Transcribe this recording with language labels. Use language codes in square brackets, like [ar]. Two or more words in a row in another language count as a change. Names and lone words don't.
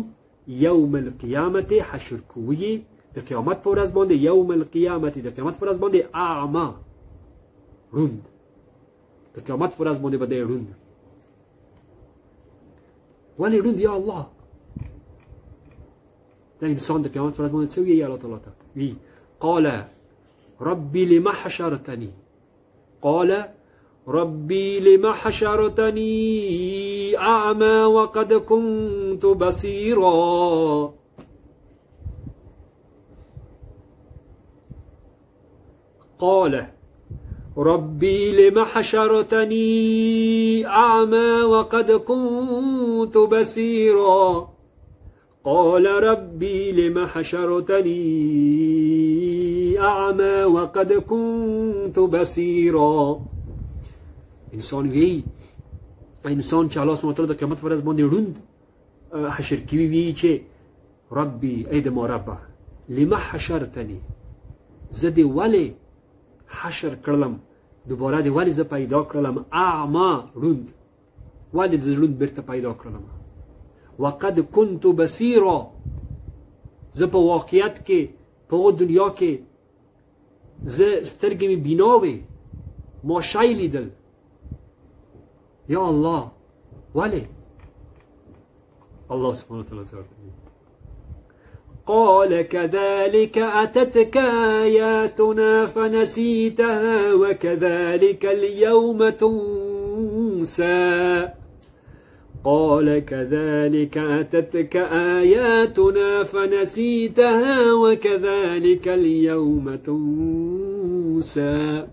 [ar] یوم القیامت [ps] حشر کوي د قیامت په ورځ باندې، [ar] یوم القیامت [ps] د قیامت په ورځ باندې اعما، روند. د قیامت په ورځ باندې به دی روند. ولې روند [ar] یا الله؟ [ps] دا انسان د قیامت په ورځ باندې څه ویي الله تعالی ته؟ [ar] وی قال ربي لما حشرتني، قال ربي لما حشرتني أعمى وقد كنت بصيرا. قال ربي لما حشرتني أعمى وقد كنت بصيرا. قال ربي لما حشرتني أعمى وقد كنت بصيرا. [ps] انسان وی، انسان چې [ar] الله سبحانه وتعالی [ps] د قیامت پر ورځ باندې روند حشر کوي، وی چې ربي ای د ما ربه [ar] لما حشرتني، [ps] زه دې ولې حشر کړلم، دوباره دې ولې زه پیدا کړلم، اعما روند، ولې دې روند بیرته پیدا کړلم. [ar] وقد كنت بصيرا، [ps] زه په واقعیت کې په دنیا کې زه سترګې مې بینا وې، ما شی لیدل. [ar] یا الله [ps] ولې؟ [ar] الله سبحانه وتعالى قال كذلك أتتك آياتنا فنسيتها وكذلك اليوم تنسى. قال كذلك أتتك آياتنا فنسيتها وكذلك اليوم تنسى.